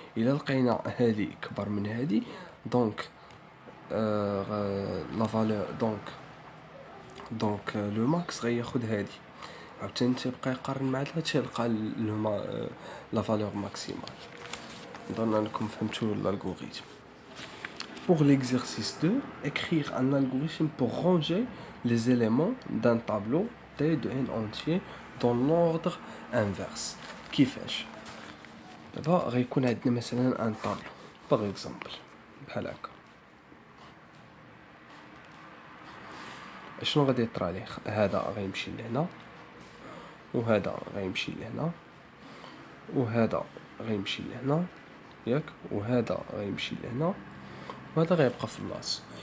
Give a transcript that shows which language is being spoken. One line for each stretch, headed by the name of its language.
Arabic: الا لقينا هادي كبر من هادي دونك لا فالور دونك لو ماكس غياخد هادي. عاوتاني تيبقى يقارن مع هادشي تيلقى لا فالور ماكسيمال. نظن انكم فهمتوا l'algorithme.
French: Pour l'exercice 2, écrire un algorithme pour ranger les éléments d'un tableau T de n entier dans l'ordre inverse.
Arabic: كيفاش؟ دابا غيكون عندنا مثلا ان طابلو باغ اكزومبل بحال هكا. شنو غادي يطرى ليه؟ هذا غيمشي لهنا وهذا غيمشي لهنا وهذا غيمشي لهنا ياك، وهذا غيمشي لهنا وهذا غيبقى في بلاصتو.